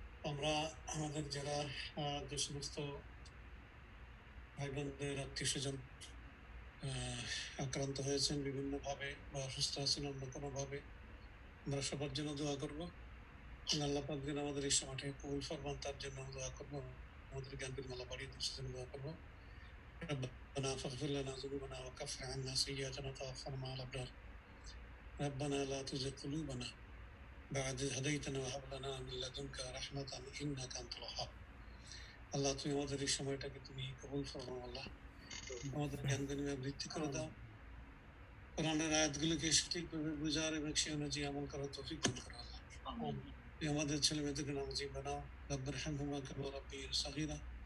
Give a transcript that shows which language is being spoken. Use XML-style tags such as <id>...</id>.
<bn>আমরা আমাদের যারা যে সমস্ত ভাই বোনদের আত্মীয় স্বজন আক্রান্ত হয়েছেন বিভিন্নভাবে বা অসুস্থ আছেন অন্য কোনোভাবে, আমরা সবার জন্য দোয়া করবো। আল্লাহ পাক যেন আমাদের এই সময়টাকে কবুল ফরমান, তার জন্য দোয়া করবো। আমাদের জ্ঞান পরিমালা বাড়িয়ে দেওয়ার জন্য দোয়া করবো।</bn> <ar>ربنا فاغفر لنا ذنوبنا وكفر عنا سيئاتنا وتوفنا مع الأبرار ربنا لا تزغ قلوبنا بعد إذ هديتنا وهب لنا من لدنك رحمة إنك أنت الوهاب।</ar> <bn>আল্লাহ, তুমি আমাদের এই সময়টাকে তুমি কবুল ফরমাও। আল্লাহ, আমাদের জ্ঞান বিনিময় বৃদ্ধি করে দাও। কোরআনের আয়াতগুলোকে সঠিকভাবে বুঝার এবং সে অনুযায়ী আমল করার তৌফিক দান করো। আল্লাহ, আমাদের ছেলে মেয়েদেরকে নামাজি বানাও।</bn> <ar>রব্বির হামহুমা কামা রাব্বায়ানি সগীরা।</ar>